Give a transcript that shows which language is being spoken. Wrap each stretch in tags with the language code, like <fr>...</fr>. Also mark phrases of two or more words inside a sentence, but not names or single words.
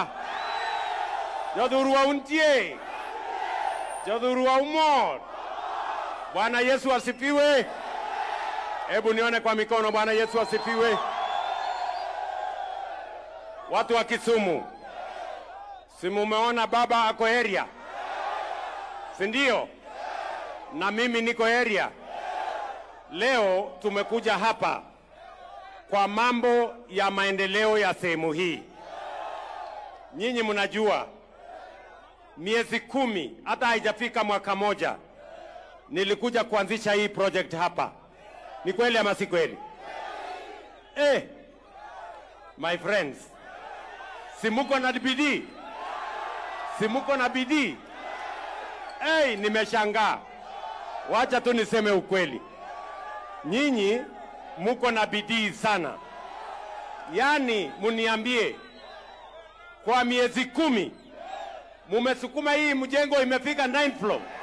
<luo>Jodurua untie. Jodurua umor.</luo> <sw>Bwana Yesu asifiwe. Hebu nione kwa mikono. Bwana Yesu asifiwe. Watu wa Kisumu, si mumeona baba ako area? Si ndio? Na mimi niko area. leo tumekuja hapa kwa mambo ya maendeleo ya sehemu hii. Nyinyi mnajua miezi 10 hata haijafika mwaka moja nilikuja kuanzisha hii project hapa. Ni kweli ama si kweli?</sw> <en>My friends,</en> <sw>si muko na bidii? Si muko na bidii? Nimeshangaa. Wacha tu niseme ukweli. Nyinyi muko na bidii sana. Yaani muniambie, kwa miezi 10 mumesukuma hii mjengo imefika 9th floor.</sw>